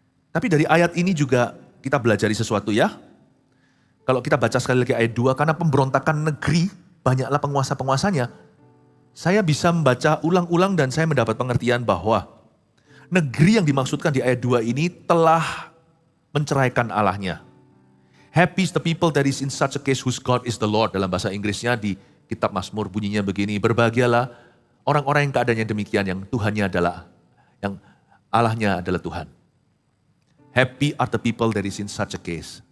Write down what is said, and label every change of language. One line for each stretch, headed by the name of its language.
Indonesian: Tapi dari ayat ini juga kita belajar sesuatu ya. Kalau kita baca sekali lagi ayat 2, karena pemberontakan negeri, banyaklah penguasa-penguasanya. Saya bisa membaca ulang-ulang dan saya mendapat pengertian bahwa negeri yang dimaksudkan di ayat 2 ini telah menceraikan Allahnya.
English: Happy is the people that is in such a case whose God is the Lord.
Indonesian: Dalam bahasa Inggrisnya di kitab Mazmur bunyinya begini, berbahagialah orang-orang yang keadaannya demikian, yang Tuhannya adalah, yang Allahnya adalah Tuhan.
English: Happy are the people that is in such a case.